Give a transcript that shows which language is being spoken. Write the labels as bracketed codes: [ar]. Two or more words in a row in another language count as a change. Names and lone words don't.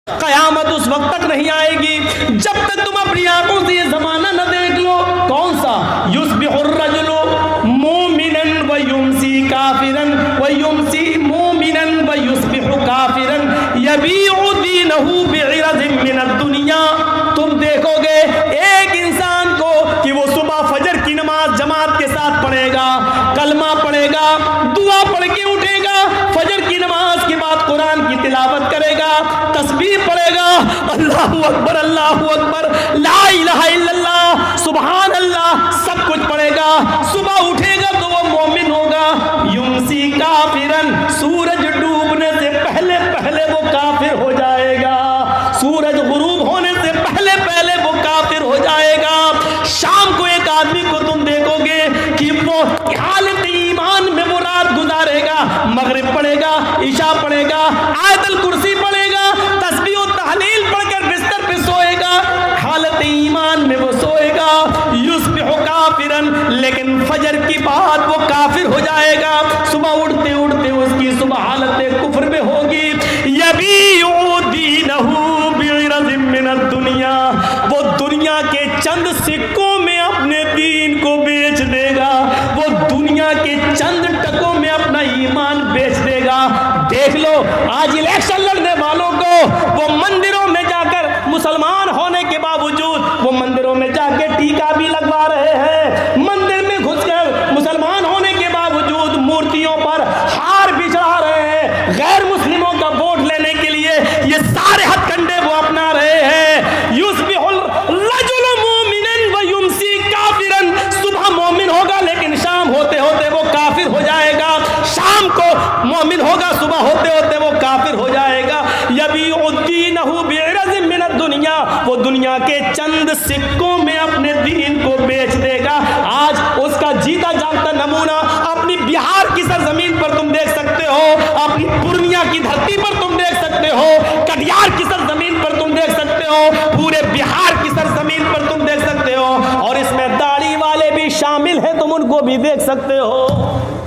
[hi] कयामत उस वक्त तक नहीं आएगी जब तक तुम अपनी आंखों से ये जमाना न देख लो। कौन सा? [ar] يصبح الرجل مؤمنا و يمسي كافرا و يمسي مؤمنا و يصبح كافرا يبيع دينه بعرض من الدنيا. [hi] तुम देखोगे एक इंसान को कि वो सुबह फजर की नमाज जमात के साथ पढ़ेगा, कलमा पढ़ेगा, दुआ पढ़ के उठेगा, फजर की नमाज के बाद कुरान की तिलावत करेगा, तस्बीह पढ़ेगा, [ar] الله أكبر، لا إله إلا الله، سبحان الله, [hi] सब कुछ पढ़ेगा। सुबह उठेगा तो वो मोमिन होगा। [ar] يمسي كافرا, [hi] सूरज डूबने से पहले पहले वो काफिर हो जाएगा, सूरज गुरूब होने से पहले पहले वो काफिर हो जाएगा। शाम को एक आदमी को तुम देखोगे कि वो हालत ईमान में वो रात गुजारेगा, मगरिब पढ़ेगा, ईशा पढ़ेगा, आयतुल कुर्सी पढ़ेगा, तस्बीह और तहलील पढ़कर बिस्तर पे सोएगा, हालत ईमान में वो सोएगा। [ar] يصبح كافرا, [hi] लेकिन फजर की बात वो काफिर हो जाएगा। सुबह उठते उठते उसकी सुबह हालत कुफ्र में होगी। [ar] يبيع دينه بعرض من الدنيا, [hi] वो दुनिया के चंद सिक्कों में अपने दीन को बेच देगा, वो दुनिया के चंद टकों में अपना ईमान बेच देगा। देख लो आज इलेक्शन लड़ने वालों को वो मंदिरों में जाकर, मुसलमान होने के बावजूद वो मंदिरों में जाकर टीका भी लगवा रहे हैं, मंदिर में घुसकर मुसलमान होने के बावजूद मूर्तियों पर हार भी चढ़ा रहे हैं, गैर मुस्लिमों का वोट लेने के लिए ये सारे हथकंडे वो अपना रहे हैं। [ar] يصبح الرجل مؤمنا و يمسي كافرا, [hi] सुबह मोमिन होगा लेकिन शाम होते होते वो काफिर हो जाएगा, शाम को मोमिन होगा सुबह होते होते वो काफिर हो जाएगा। [ar] يبيع دينه بعرض من الدنيا, [hi] वो दुनिया के चंद सिक्कों में अपने दीन को बेच देगा। आज उसका जीता जागता नमूना अपनी बिहार की सरजमीन पर तुम देख सकते हो, अपनी पूर्णिया की धरती पर तुम देख सकते हो, कटिहार की सरजमीन पर तुम देख सकते हो, पूरे बिहार की सरजमीन पर तुम देख सकते हो, और इसमें दाढ़ी वाले भी शामिल हैं, तुम उनको भी देख सकते हो।